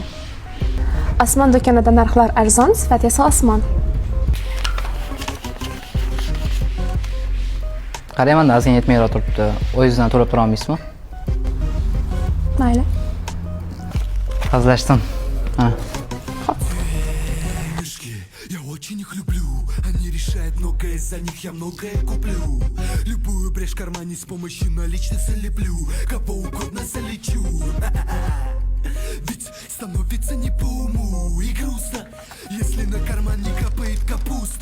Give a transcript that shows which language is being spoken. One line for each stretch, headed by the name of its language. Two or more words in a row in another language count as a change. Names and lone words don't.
Uzbek: Osmon do'konida narxlar arzon, sifat esa osmon. Qarayman, narxing yetmayroq turibdi. O'zingizdan to'lab tura olmaysizmi? Mayli. Hazillashdim. Ha.
Russian: Я очень их люблю, они решают многое, за них я многое куплю. Любую брешь в кармане с помощью наличных залеплю, кого угодно залечу. Ведь становится не по уму и грустно, если на кармане капает капуста.